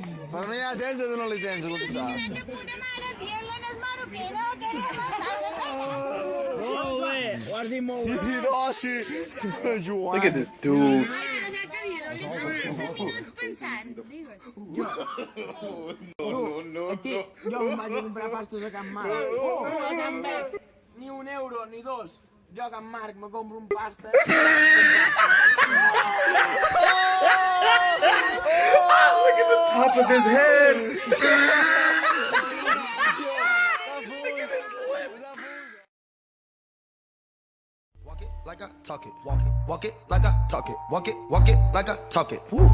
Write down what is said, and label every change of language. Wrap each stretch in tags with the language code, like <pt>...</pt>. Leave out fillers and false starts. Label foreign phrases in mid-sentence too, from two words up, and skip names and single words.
<ca>Però no hi ha temps de donar-li temps a contestar. De puta mare, dient-li en el moro que</ca> <es>no queremos.</es> <ca>Molt bé, ho has dit molt bé. Oh, sí. Joan.</ca> <en>Look at this dude.</en> <ca>Aquí, jo em vaig a comprar pastes a Can Marc. A Can Marc, ni €1 ni dos. Jo a Can Marc me compro un pasta.</ca> <en>Look at the top of his head. Walk it like I talk it. Walk it like I talk it. Walk it like I talk it. Woo.</en>